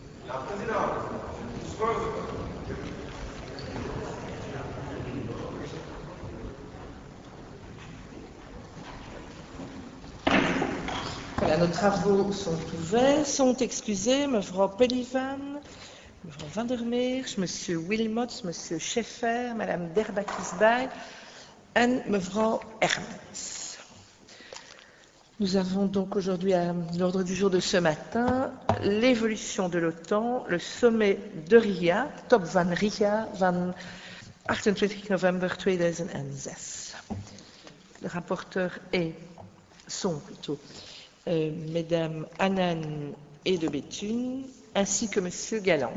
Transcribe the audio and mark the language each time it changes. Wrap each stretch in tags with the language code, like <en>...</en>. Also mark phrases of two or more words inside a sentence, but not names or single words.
<fr>Voilà, nos travaux sont ouverts, sont excusés, mevrouw Pellivan, mevrouw Van der Meers, monsieur Wilmots, monsieur Scheffer, madame Derbakisbay et mevrouw Hermans. Nous avons donc aujourd'hui à l'ordre du jour de ce matin l'évolution de l'OTAN, le sommet de Ria,</fr> <nl>Top van Ria, van 28 november 2006.</nl> <fr>Le rapporteur sont plutôt mesdames Annan et de Béthune, ainsi que monsieur Galland.</fr>